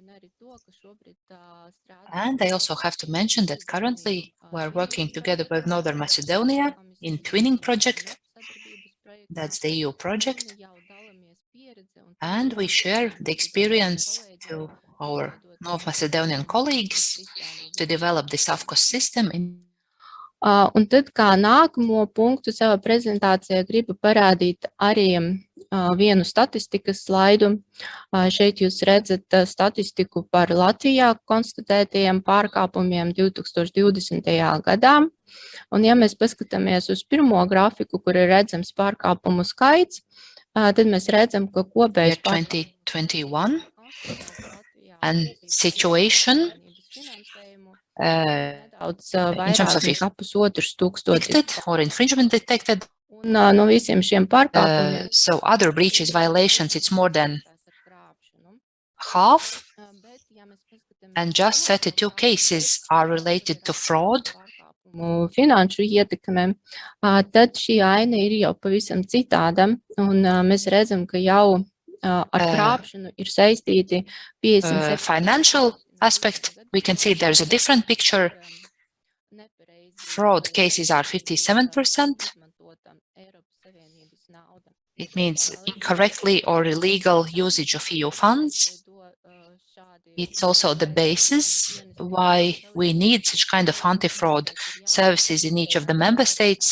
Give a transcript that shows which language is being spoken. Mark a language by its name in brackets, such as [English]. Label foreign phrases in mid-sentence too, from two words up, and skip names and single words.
[English] And I also have to mention that currently we're working together with Northern Macedonia in Twinning project. That's the EU project. And we share the experience to our North Macedonian colleagues to develop this AFCOS system. [Latvian] Un tad kā nākamo punktu savā prezentācijā gribu parādīt arī vienu statistikas slaidu. Šeit jūs redzat statistiku par Latvijā konstatētajiem pārkāpumiem 2020. gadā. Un ja mēs paskatāmies uz pirmo grafiku, kur ir redzams pārkāpumu skaits, tad mēs redzam, ka kopējais [English] 2021 and situation in terms of detected or infringement detected. [Latvian] No visiem šiem pārkāpumiem. [English] So other breaches, violations, it's more than half. And just 32 cases are related to fraud. [Latvian] Finanšu ietekmēm, tad šī aina ir jau pavisam citāda, un mēs redzam, ka jau ar krāpšanu ir saistīti 57. [English] Financial aspect, we can see there's a different picture. Fraud cases are 57%. It means incorrectly or illegal usage of EU funds. It's also the basis why we need such kind of anti-fraud services in each of the member states.